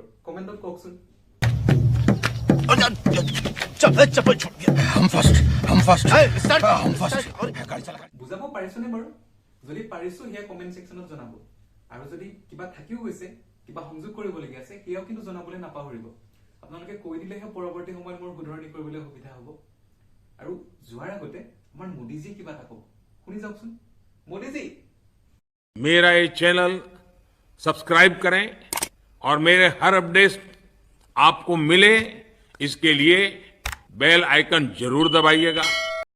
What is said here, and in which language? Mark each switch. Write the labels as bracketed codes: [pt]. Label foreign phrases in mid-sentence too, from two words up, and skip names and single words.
[as] কমেণ্টত কওকচোন। বুজাব পাৰিছোনে বাৰু? যদি পাৰিছো সেয়া কমেণ্ট ছেকশ্যনত জনাব আৰু যদি কিবা থাকিও গৈছে কিবা সংযোগ কৰিবলগীয়া আছে সেয়াও কিন্তু জনাবলৈ নাপাহৰিব। আপোনালোকে কৈ দিলেহে পৰৱৰ্তী সময়ত মোৰ শুধৰণি কৰিবলৈ সুবিধা হ'ব। আৰু যোৱাৰ আগতে আমাৰ মোদীজী কিবা এটা ক'ব, শুনি যাওকচোন। [hi] मोदी जी, मेरा ये चैनल सब्सक्राइब करें और मेरे हर अपडेट आपको मिले इसके लिए [en] bell icon [hi] जरूर दबाइएगा।